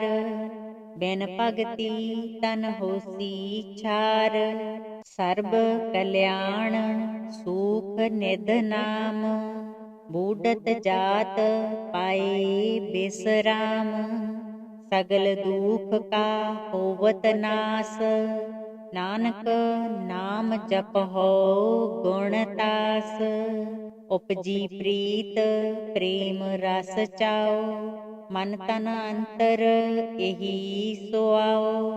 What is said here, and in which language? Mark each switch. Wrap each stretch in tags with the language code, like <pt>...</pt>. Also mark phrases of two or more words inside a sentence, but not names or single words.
<pa>ਬਿਨ ਭਗਤਿ ਤਨ ਹੋਸੀ ਛਾਰ। ਸਰਬ ਕਲ੍ਯਾਣ ਸੁਖ ਨਿਧ ਨਾਮ। ਬੂੜ੍ਹਤ ਜਾਤ ਪਾਏ ਵਿਸ਼੍ਰਾਮ। ਸਗਲ ਦੁਖ ਕਾ ਹੋਵਤ ਨਾਸ। ਨਾਨਕ ਨਾਮ ਜਪਹੁ ਗੁਣ ਤਾਸ, ਉਪਜੀ ਪ੍ਰੀਤ ਪ੍ਰੇਮ ਰਸ ਚਾਉ, ਮਨ ਤਨ ਅੰਤਰ ਇਹੀ ਸੁਆਉ।</pa>